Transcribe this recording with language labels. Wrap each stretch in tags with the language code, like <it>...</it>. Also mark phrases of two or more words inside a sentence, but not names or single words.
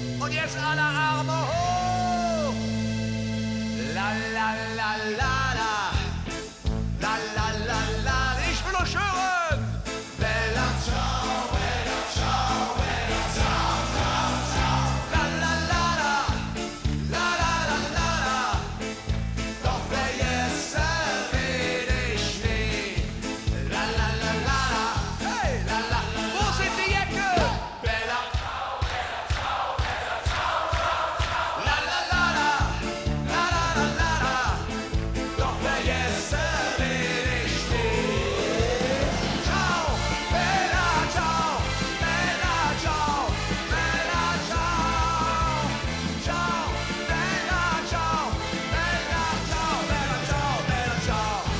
<de>Und jetzt alle Arme hoch. La la la la la. La la la la. Ich will euch hören.</de> <it>Bella ciao, bella ciao, bella ciao, ciao, ciao. La la la la. La la la la la.</it> <de>Doch vergessen will ich nie. La la la la la. Hey, la la. Wo sind die Jacke?</de> <it>Bella ciao, bella ciao, bella ciao, ciao, ciao. La la la la. La la la la la.</it> <de>Doch vergessen will ich nie.</de> <it>Ciao, bella ciao, bella ciao, bella ciao. Ciao, bella ciao, bella ciao, bella ciao, bella ciao.</it>